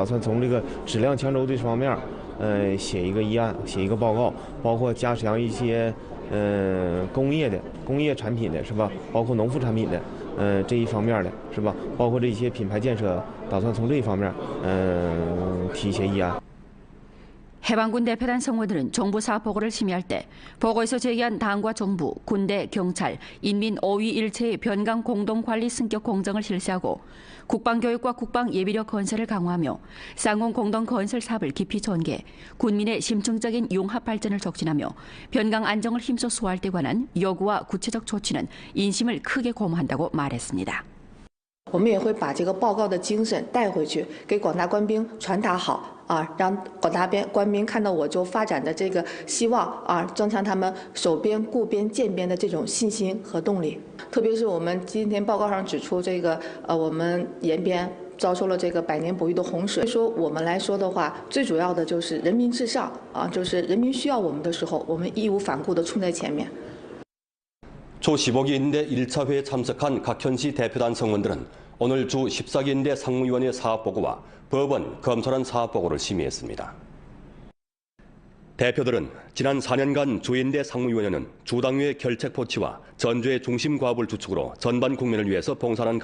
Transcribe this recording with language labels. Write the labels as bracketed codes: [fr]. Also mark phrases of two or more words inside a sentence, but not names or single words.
[zh] 打算从这个质量强轴这方面，写一个议案，写一个报告，包括加强一些工业产品的是吧？包括农副产品的。 这一方面的是吧？包括这些品牌建设，打算从这一方面，提一些议案。 [ko] 해방군 대표단 성원들은 정부 사업 보고를 심의할 때 보고에서 제기한 당과 정부, 군대, 경찰, 인민 5위 일체의 변강 공동관리 승격 공정을 실시하고 국방교육과 국방예비력 건설을 강화하며 쌍공 공동건설 사업을 깊이 전개, 군민의 심층적인 융합 발전을 촉진하며 변강 안정을 힘써 수호할 때 관한 요구와 구체적 조치는 인심을 크게 고무한다고 말했습니다. [zh] 我们也会把这个报告的精神带回去，给广大官兵传达好。 让广大官民看到我州发展的这个希望增强他们守边、顾边、建边的这种信心和动力。特别是我们今天报告上指出，这个我们延边遭受了这个百年不遇的洪水。说我们来说的话，最主要的就是人民至上就是人民需要我们的时候，我们义无反顾地冲在前面。 [ko] 조 15기인대 1차 회에 참석한 각 현시 대표단 성원들은 오늘 주 14기인대 상무위원회 사업보고와 법원, 검찰안 사업보고를 심의했습니다. 대표들은 지난 4년간 주인대 상무위원회는 주당위의 결책포치와 전주의 중심 과업을 주축으로 전반 국민을 위해서 봉사하는